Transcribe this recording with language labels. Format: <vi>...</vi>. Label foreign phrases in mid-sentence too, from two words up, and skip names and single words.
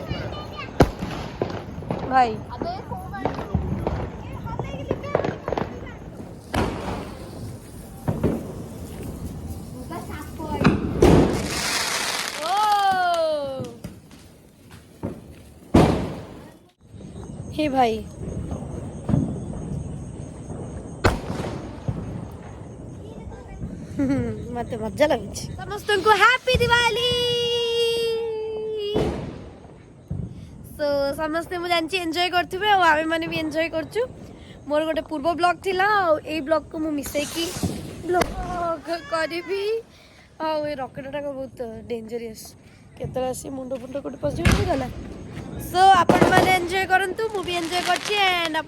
<or>ଭାଇ ହେ ଭାଇ ମତେ ମଜା लाଗୁଛି। ସମସ୍ତଙ୍କୁ</or> <en>Happy Diwali.</en> <or>सो ସମସ୍ତେ ମୁଁ ଜାଣିଛି ଏନ୍ଜୟ କରୁଥିବେ ଆଉ ଆମେ ମାନେ ବି ଏନ୍ଜୟ କରୁଛୁ। ମୋର ଗୋଟେ ପୂର୍ବ ବ୍ଲଗ ଥିଲା ଆଉ ଏଇ ବ୍ଲଗକୁ ମୁଁ ମିଶେଇକି ବ୍ଲଗ କରିବି। ଆଉ ଏ ରକେଟଟା ବହୁତ ଡେଞ୍ଜରିୟସ୍, କେତେବେଳେ ଆସି ମୁଣ୍ଡ ଫୁଣ୍ଡ କୋଉଠି ପଶିଯିବ ଗଲା। सो ଆପଣମାନେ ଏନ୍ଜୟ କରନ୍ତୁ, ମୁଁ ବି ଏନ୍ଜୟ କରିଛି।</or>